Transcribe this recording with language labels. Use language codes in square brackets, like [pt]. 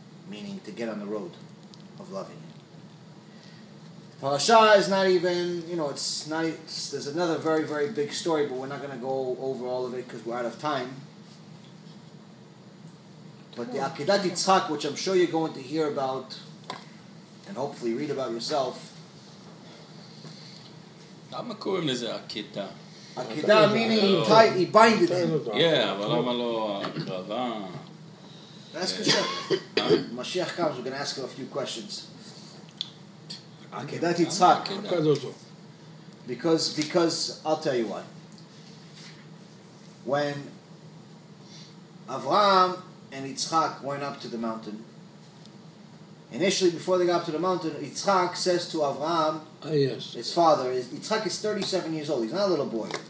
[en] Meaning to get on the road of loving Him. Parasha is not even, there's another very, very big story, but we're not going to go over all of it because we're out of time. But the Akedat Yitzchak, which I'm sure you're going to hear about and hopefully read about yourself. [he] למה קוראים לזה עקידה? עקידה [en] meaning he binded him. [he] Yeah, אבל למה לא הקרבה? [en] Ask Hashem. Mashiach comes, we're going to ask him a few questions. Akedat Yitzchak. Because I'll tell you why. When Avraham and Yitzchak went up to the mountain, initially before they got up to the mountain, Yitzchak says to Avraham, his father, Yitzchak is 37 years old. He's not a little boy.